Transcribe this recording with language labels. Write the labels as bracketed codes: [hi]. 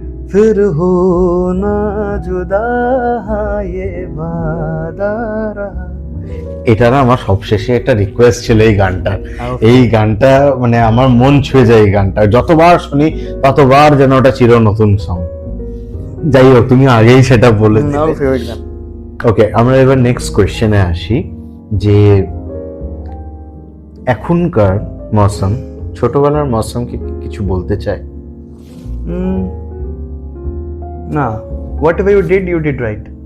[hi] फिर हो ना जुदा ये वादा रहा। [bn] এটা না আমার সবশেষে একটা রিকোয়েস্ট ছিল এই গানটা। এই গানটা মানে আমার মন ছুঁয়ে যায় এই গানটা, যতবার শুনি ততবার যেন ওটা চির নতুন সং। যাই হোক, তুমি আগেই সেটা বলে দিলে। আমার ফেভারিট গান। ওকে, আমরা এবার নেক্সট কোয়েশ্চেনে আসি যে এখনকার মৌসুম ছোটবেলার মৌসুম কি কিছু বলতে চায়? [en] না, whatever you did right.